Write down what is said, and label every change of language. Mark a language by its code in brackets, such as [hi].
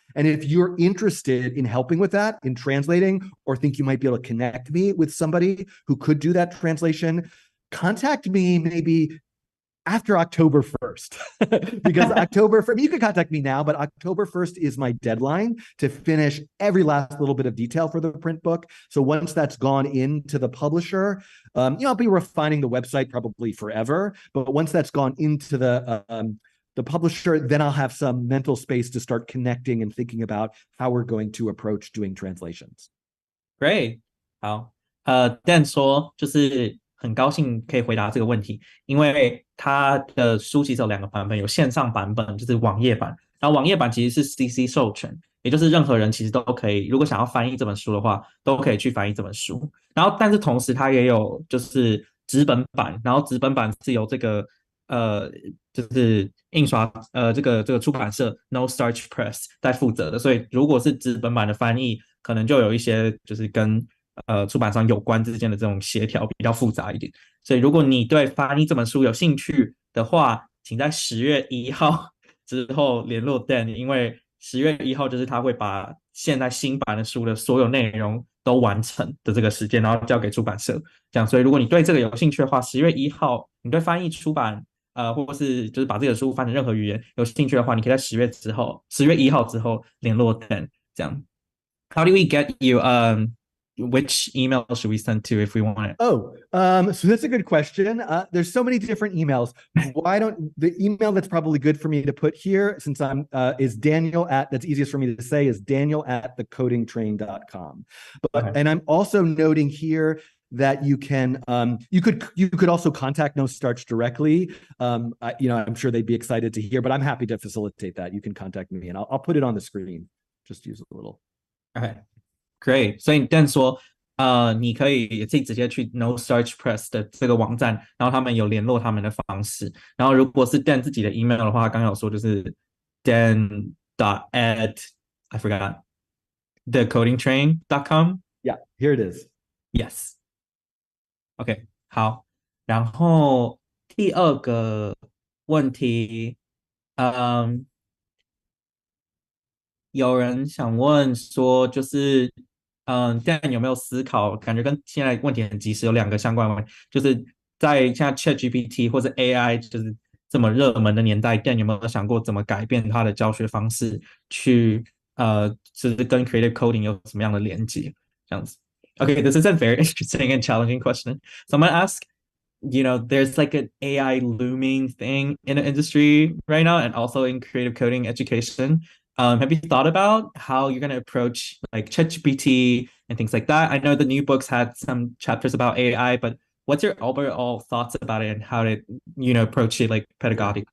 [en] And if you're interested in helping with that, in translating, or think you might be able to connect me with somebody who could do that translation, contact me maybe after October 1st, because you can contact me now, but October 1st is my deadline to finish every last little bit of detail for the print book. So once that's gone into the publisher, I'll be refining the website probably forever, but once that's gone into the publisher, then I'll have some mental space to start connecting and thinking about how we're going to approach doing translations. Great. [zh] 好，Dan 说就是很高兴可以回答这个问题，因为他的书其实有2个版本，有线上版本就是网页版，然后网页版其实是 CC 授权，也就是任何人其实都可以，如果想要翻译这本书的话，都可以去翻译这本书。然后但是同时它也有就是纸本版，然后纸本版是由这个就是印刷这个出版社 No Starch Press 在负责的，所以如果是纸本版的翻译，可能就有一些就是跟出版商有关之间的这种协调比较复杂一点，所以如果你对翻译这本书有兴趣的话，请在10月1号之后联络 Dan， 因为10月1号就是他会把现在新版的书的所有内容都完成的这个时间，然后交给出版社，这样，所以如果你对这个有兴趣的话，10月1号你对翻译出版或是就是把这个书翻成任何语言有兴趣的话，你可以在10月1号之后联络 Dan， 这样。 [en] How do we get you which email should we send to if we want it? So that's a good question. There's so many different emails. Why don't the email that's probably good for me to put here, since I'm is Daniel that's easiest for me to say, is daniel@thecodingtrain.com. And I'm also noting here that you can you could also contact No Starch directly. I'm sure they'd be excited to hear, but I'm happy to facilitate that. You can contact me, and I'll put it on the screen. Just use a little. Okay.Great， [zh] 所以 Dan 说，你可以也可以直接去 No Starch Press 的这个网站，然后他们有联络他们的方式。然后如果是 Dan 自己的 email 的话，刚刚有说就是 Dan.at [en] I forgot [zh] thecodingtrain.com. [en] Yeah, here it is. Yes. OK， 好。 [zh] 然后第2个问题，有人想问说，就是Dan 有没有思考，感觉跟现在问题很及时，有2个相关的问题，就是在现在 ChatGPT 或者 AI 就是这么热门的年代， Dan 有没有想过怎么改变他的教学方式，去就是跟 Creative Coding 有什么样的连接，这样子。 [en] Okay, this is a very interesting and challenging question. So I'm going to ask, there's like an AI looming thing in the industry right now, and also in creative coding education. Have you thought about how you're going to approach like ChatGPT and things like that? I know the new books had some chapters about AI, but what's your overall thoughts about it and how to, approach it like pedagogically?